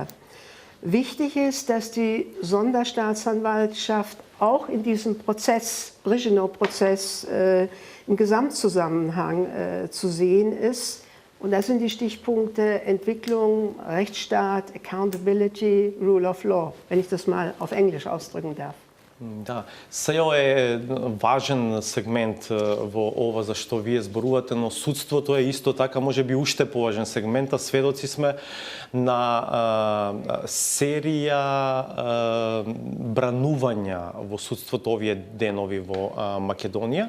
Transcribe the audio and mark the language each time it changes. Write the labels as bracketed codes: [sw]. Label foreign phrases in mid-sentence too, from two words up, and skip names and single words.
[de] Wichtig ist, dass die Sonderstaatsanwaltschaft auch in diesem Prozess, Brezhnev-Prozess, im Gesamtzusammenhang zu sehen ist. Und das sind die Stichpunkte Entwicklung, Rechtsstaat, [en] Accountability, Rule of Law, [de] wenn ich das mal auf Englisch ausdrücken darf. [mk] Да, СЈО е важен сегмент во ова за што вие зборувате, но судството е исто така можеби уште поважен сегмент, а сведоци сме на серија бранувања во судството овие денови во Македонија.